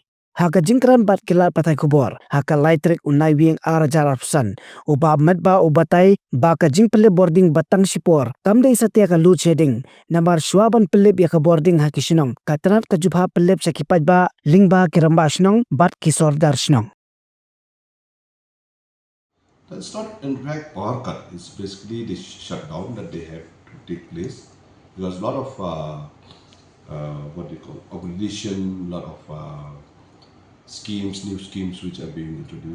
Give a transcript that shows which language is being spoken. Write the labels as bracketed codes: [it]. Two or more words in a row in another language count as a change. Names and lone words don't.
[kha] Haka jingkran bat kilat patai kubor, haka laitrik unai wing arajar arpsan, Med ba ubatai ba ka Jingpynlip Bording batang Shipor, kamde satia ka [en] load shedding, [kha] namar swaban pelip ya ka boarding haki shinong, ka Tnat ka jubha pelip sa kipad ba, ling ba kiramba shinong, bat kisor dar shinong. [en] That's not, in fact, power cut. It's basically the shutdown that they have to take place because a lot of what they call obligation, lot of schemes, new schemes which are being introduced.